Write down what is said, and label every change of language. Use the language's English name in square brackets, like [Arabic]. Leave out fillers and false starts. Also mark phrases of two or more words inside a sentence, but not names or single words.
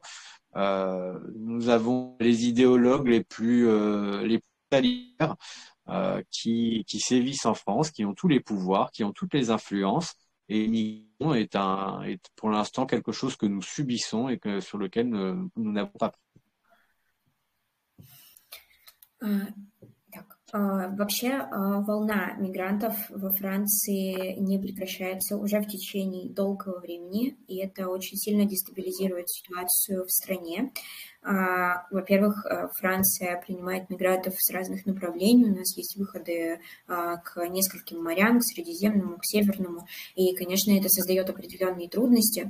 [French] Nous avons les idéologues les plus totalitaires qui sévissent en France, qui ont tous les pouvoirs, qui ont toutes les influences. Et l'immigration est pour l'instant quelque chose que nous subissons et sur lequel nous n'avons pas. [Russian] Вообще волна мигрантов во Франции не прекращается уже в течение долгого времени, и это очень сильно дестабилизирует ситуацию в стране. Во-первых, Франция принимает мигрантов с разных направлений, у нас есть выходы к нескольким морям, к Средиземному, к Северному, и, конечно, это создает определенные трудности.